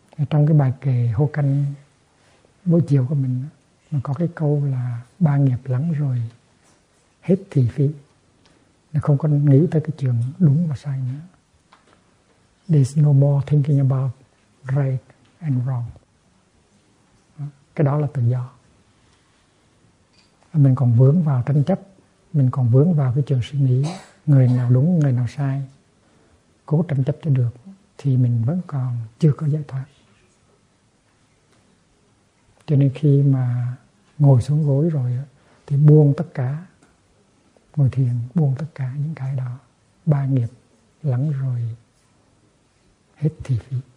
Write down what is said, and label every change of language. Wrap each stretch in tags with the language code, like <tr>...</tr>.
<vi>Trong cái bài kệ Hô Canh buổi chiều của mình, nó có cái câu là ba nghiệp lắng rồi, hết thị phi. Nó không có nghĩ tới cái chuyện đúng và sai nữa.</vi> <en>There's no more thinking about right and wrong.</en> <vi>Cái đó là tự do. Mình còn vướng vào tranh chấp, mình còn vướng vào cái trường suy nghĩ người nào đúng, người nào sai, cố tranh chấp cho được, thì mình vẫn còn chưa có giải thoát. Cho nên khi mà ngồi xuống gối rồi, thì buông tất cả, ngồi thiền, buông tất cả những cái đó, ba nghiệp lắng rồi, hết thì phí.</vi>